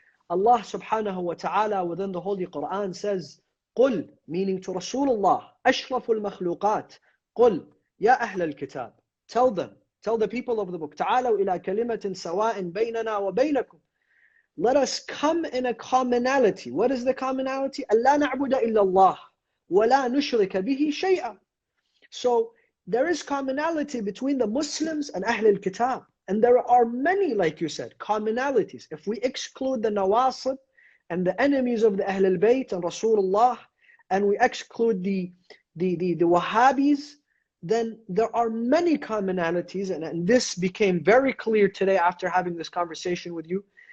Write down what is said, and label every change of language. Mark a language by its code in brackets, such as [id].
[en] Allah subhanahu wa ta'ala within the Holy Quran says, قُل, meaning to Rasulullah, [ar] أشرف المخلوقات, قُل, يا أهل الكتاب, [en] tell the people of the book, [ar] تعالوا إلى كلمة سواء بيننا وبينكم. [en] Let us come in a commonality. What is the commonality? [ar] ألا نعبد إلا الله ولا نشرك به شيئا. [en] So there is commonality between the Muslims and Ahl al-Kitab. And there are many, like you said, commonalities. If we exclude the Nawasib and the enemies of the Ahl al-Bayt and Rasulullah, and we exclude the Wahhabis, then there are many commonalities, and this became very clear today after having this conversation with you.